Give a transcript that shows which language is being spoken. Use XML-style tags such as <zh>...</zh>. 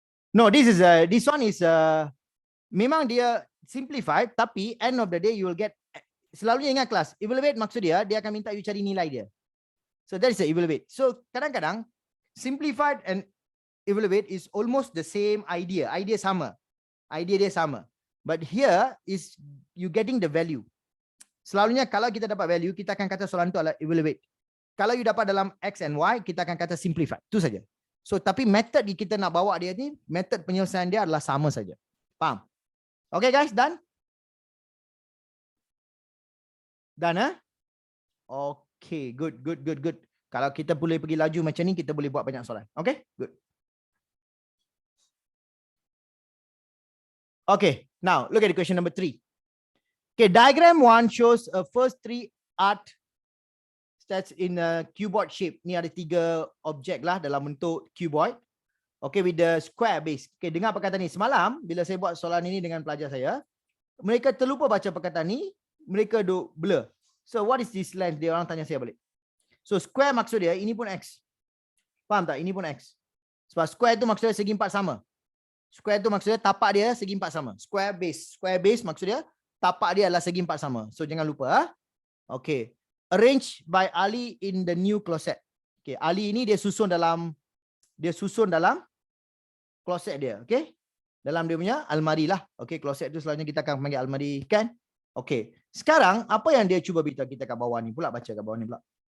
<en>No, this one is</en> <ms>memang dia</ms> <en>simplified, tapi end of the day you will get,</en> <ms>selalunya ingat kelas,</ms> <en>evaluate</en> <ms>maksud dia akan minta</ms> <en>you</en> <ms>cari nilai dia.</ms> <en>So that is the evaluate. So kadang-kadang simplified and evaluate is almost the same idea.</en> <ms>Idea dia sama.</ms> <en>But here is you getting the value.</en> <ms>Selalunya kalau kita dapat value, kita akan kata soalan itu adalah evaluate. Kalau you dapat dalam X and Y, kita akan kata simplify. Itu saja. So tapi method kita nak bawa dia ni, method penyelesaian dia adalah sama saja. Faham?</ms> <en>Okay guys, done? Done, Okay, good.</en> <ms>Kalau kita boleh pergi laju macam ni, kita boleh buat banyak soalan.</ms> <en>Okay, good. Okay, now look at the question number 3. Okay, diagram 1 shows a first 3 art stats in a cuboid shape.</en> <ms>Ni ada 3 objek lah dalam bentuk cuboid. Okay,</ms> <en>with the square base.</en> <ms>Okay, dengar perkataan ni. Semalam, bila saya buat soalan ini dengan pelajar saya, mereka terlupa baca perkataan ni, mereka duk blur.</ms> <en>So, what is this length?</en> <ms>Dia orang tanya saya balik. So, square maksud dia, ini pun X. Faham tak? Ini pun X. Sebab square tu maksudnya segi 4 sama. Square tu maksudnya tapak dia segi 4 sama. Square base. Square base maksud dia, tapak dia adalah segi 4 sama. So, jangan lupa. Okay.</ms> <en>Arranged by Ali in the new closet.</en> <ms>Okay, Ali ini dia susun dalam closet dia. Okay. Dalam dia punya almari lah. Okay, closet tu selalunya kita akan panggil almari, kan? Okay. Sekarang, apa yang dia cuba beritahu kita kat bawah ni pula, baca kat bawah ni pula.</ms>